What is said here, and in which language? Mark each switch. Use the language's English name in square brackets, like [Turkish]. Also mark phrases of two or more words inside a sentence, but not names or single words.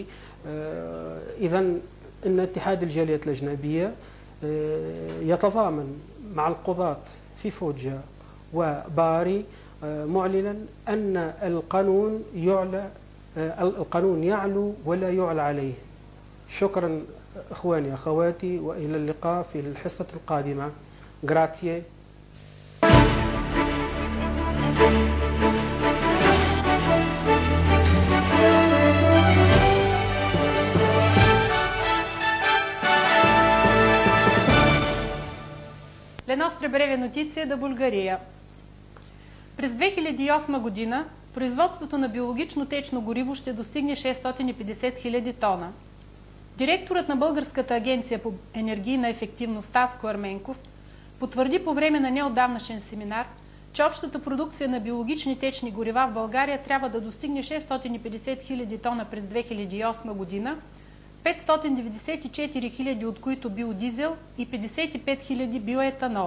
[Arabic] إذن إن اتحاد الجاليات الأجنبية يتضامن مع القضاة في فوجا وباري، معلنا أن القانون يعلو ولا يعلى عليه. شكرا إخواني أخواتي، وإلى اللقاء في الحصة القادمة. [Italian] Grazie. Le nostre brevi notizie da Bulгария. [Bulgarian] През 2008 година производството на биологично течно гориво ще достигне 650 000 тона. Директорът на Българската агенция по енергийна ефективност Таско Арменков потвърди по време на неотдавнашен семинар, че общата продукция на биологични течни горива в България трябва да достигне 650 000 тона през 2008 година, 594 000 от които биодизел и 55 000 биоетанол.